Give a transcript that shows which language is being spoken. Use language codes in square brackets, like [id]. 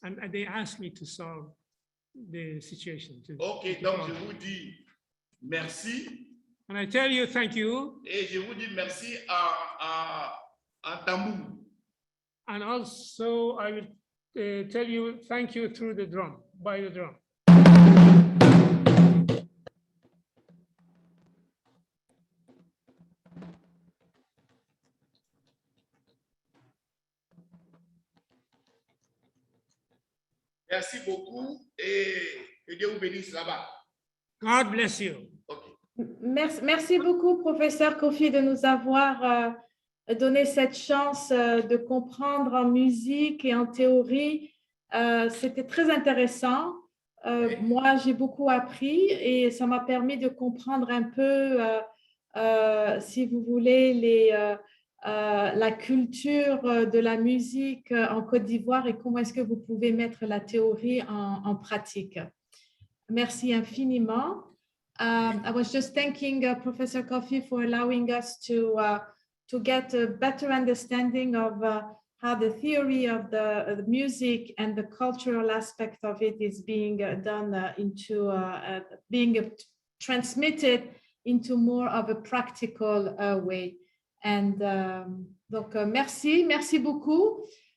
[en] And they ask me to solve the situation. [fr] Ok, donc je vous dis merci. [en] And I tell you thank you. [fr] Et je vous dis merci en tambour. [en] And also I will tell you thank you through the drum, by the drum. [fr] Merci beaucoup et que Dieu vous bénisse là-bas. [en] God bless you. Okay. [fr] Merci beaucoup, professeur Koffi, de nous avoir donné cette chance de comprendre en musique et en théorie. C'était très intéressant. Moi, j'ai beaucoup appris et ça m'a permis de comprendre un peu, si vous voulez, la culture de la musique en Côte d'Ivoire et comment est-ce que vous pouvez mettre la théorie en pratique. Merci infiniment. [en] I was just thanking Professor Koffi for allowing us to get a better understanding of how the theory of the music and the cultural aspect of it is being done being transmitted into more of a practical way. [fr] And donc merci beaucoup.